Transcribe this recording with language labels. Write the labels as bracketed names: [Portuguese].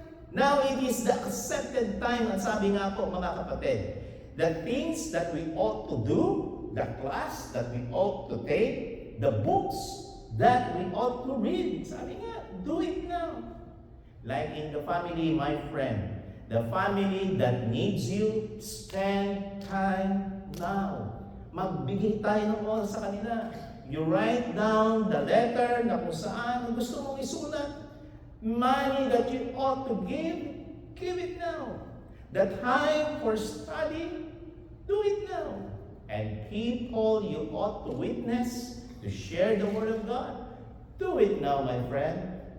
[English] Now it is the accepted time, [Filipino] at sabi nga po mga kapatid, [English] the things that we ought to do, the class that we ought to take, the books that we ought to read. [Filipino] Sabi nga, [English] do it now. Like in the family, my friend, the family that needs you, spend time now. [Filipino] Magbigay tayo ng oras sa kanila. [English] You write down the letter [Filipino] na kung saan gusto mong isulat. [English] Money that you ought to give it now. The time for study, do it now. And people you ought to witness, to share the Word of God, do it now, my friend.